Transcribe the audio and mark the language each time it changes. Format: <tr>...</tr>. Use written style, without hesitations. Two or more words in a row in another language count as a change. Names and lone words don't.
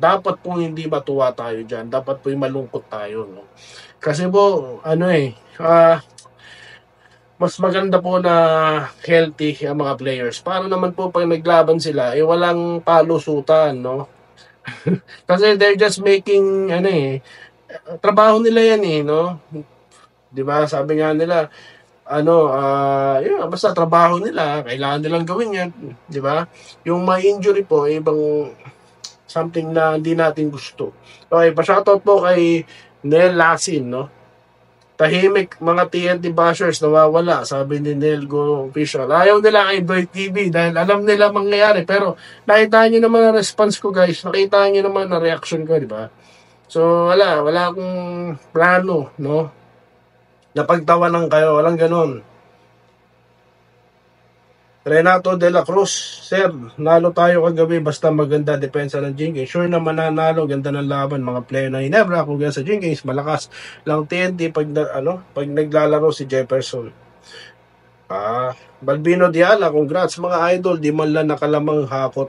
<tl>Dapat po hindi matuwa tayo dyan. Dapat po malungkot tayo, no. Kasi po, mas maganda po na healthy ang mga players. Para naman po pag naglaban sila, walang palusutan, no?</tl> <en>Kasi they're just making,</en> <tl>trabaho nila yan no? Di ba? Sabi nga nila, basta trabaho nila, kailangan nilang gawin yan. Di ba? Yung may injury po, ibang something na hindi natin gusto. Okay, pa-shoutout po kay Nel Lasin, no? Tahimik mga TNT bashers nawawala, sabi ni Nelgo Official. Ayaw nila kay Doy TV dahil alam nila mangyayari. Pero nakita nyo naman ang response ko, guys. Nakita nyo naman ang reaction ko, di ba? So wala akong plano, no? Napagtawanan kayo, walang ganun. Renato de la Cruz, Sir, nalo tayo kagabi basta maganda depensa ng Jinkies. Sure na mananalo, ganda ng laban, mga player na Hinebra, kung sa Jinkies, malakas lang TNT pag naglalaro si Jefferson. Balbino Diala, congrats mga idol, di man lang nakalamang hakot.</tl>